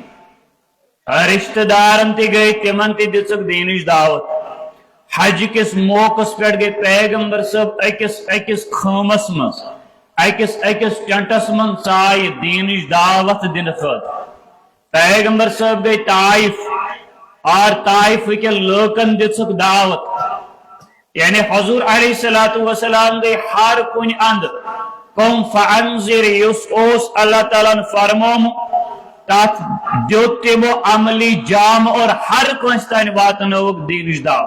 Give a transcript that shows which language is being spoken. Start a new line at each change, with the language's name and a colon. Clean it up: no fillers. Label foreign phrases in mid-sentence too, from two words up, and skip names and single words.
Kashmiri: رشتہ دارن تہِ گٔے تِمن تہِ دِژٕکھ دینٕچ دعوت. حج کِس موقعس پٮ۪ٹھ گٔے پیغمبر صٲب أکِس خٲمس منٛز أکِس ٹینٹس منٛز ژایہِ دینٕچ دعوت دِنہٕ خٲطرٕ. پیغمبر صٲب گٔے طائف اور طائف کے لوکن دِژٕکھ دعوت. یعنی حضور علیہ السلام گٔے ہر کُنہِ اندٕ.
Arabic: قم فانذر
Kashmiri: یُس اوس اللہ تعالیٰ ہن فرمومُت تتھ دیُت تِمو عملی جام اور ہر کٲنٛسہِ تانۍ واتنٲوٕکھ دینٕچ دعوت.